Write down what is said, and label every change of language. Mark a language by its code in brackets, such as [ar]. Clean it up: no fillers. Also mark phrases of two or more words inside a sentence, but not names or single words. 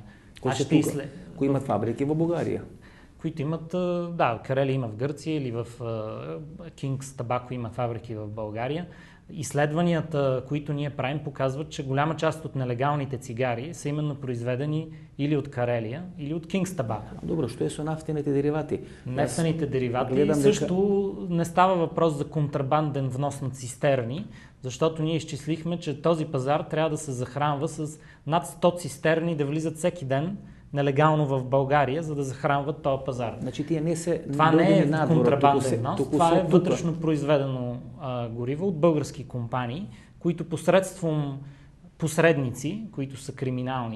[mk] Кои имат фабрики во Бугарија. [bg] Които имат, да, Карелия има в Гърция или в King's Tobacco има фабрики в България. Изследванията, които ние правим, показват, че голяма част от нелегалните цигари са именно произведени или от Карелия, или от King's Tobacco. [mk] Добро, што е со нафтените деривати? [bg] Нафтените деривати също не става въпрос за контрабанден внос на цистерни, защото ние изчислихме, че този пазар трябва да се захранва с над 100 цистерни да влизат всеки ден нелегално в България, за да захранват този пазар. Значи тия не се това не е контрабанден внос, това е вътрешно произведено гориво от български компании, които посредством посредници, които са криминални.